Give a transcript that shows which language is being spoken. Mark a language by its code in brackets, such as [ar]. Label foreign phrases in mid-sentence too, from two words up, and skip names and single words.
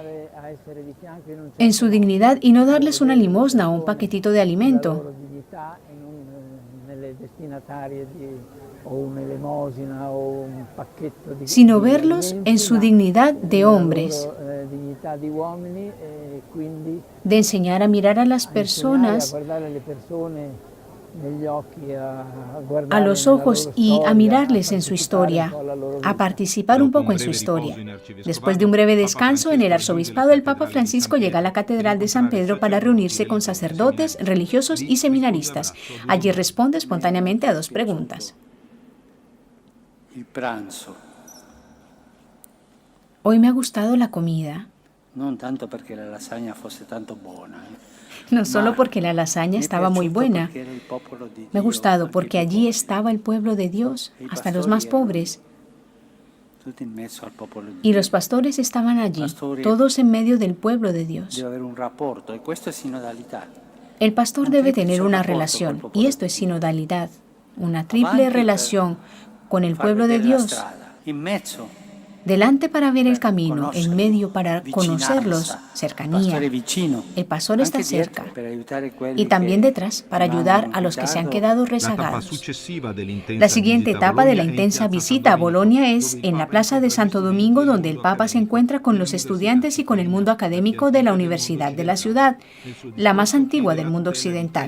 [es] en su dignidad y no darles una limosna o un paquetito de alimento, sino verlos en su dignidad de hombres, de enseñar a mirar a las personas a los ojos y a mirarles en su historia, a participar un poco en su historia. Después de un breve descanso en el arzobispado, el Papa Francisco llega a la Catedral de San Pedro para reunirse con sacerdotes, religiosos y seminaristas. Allí responde espontáneamente a 2 preguntas. [it] Il pranzo, [es] Hoy me ha gustado la comida, [it] non tanto perché la lasagna fosse tanto buona, [es] no solo porque la lasaña estaba muy buena. [it] perché era il popolo di [es] Me ha [it] Dio, [es] gustado [it] anche [es] porque [it] i [es] allí [it] poveri, [es] estaba el pueblo de Dios, hasta los más pobres. [it] tutti in mezzo al popolo di [es] Y [it] Dio. [es] los pastores estaban allí, todos en medio del pueblo de Dios. [it] Deve avere un rapporto e questo è sinodalità. [es] El pastor debe tener una relación, y esto es sinodalidad, una triple relación con el [it] Far [es] pueblo de [it] vedere la [es] Dios, [it] strada, in mezzo, [es] delante para ver el camino, en medio para [it] vicinanza, [es] conocerlos, [it] il pastore [es] cercanía. [it] vicino, [es] El pastor está [it] anche dietro, [es] cerca [it] per aiutare quelli [es] y también [it] che [es] detrás para ayudar a los que se han quedado rezagados. La La siguiente etapa de la intensa visita a Bolonia es en la Plaza de Santo Domingo, donde el Papa se encuentra con los estudiantes y con el mundo académico de la Universidad de la ciudad, la más antigua del mundo occidental.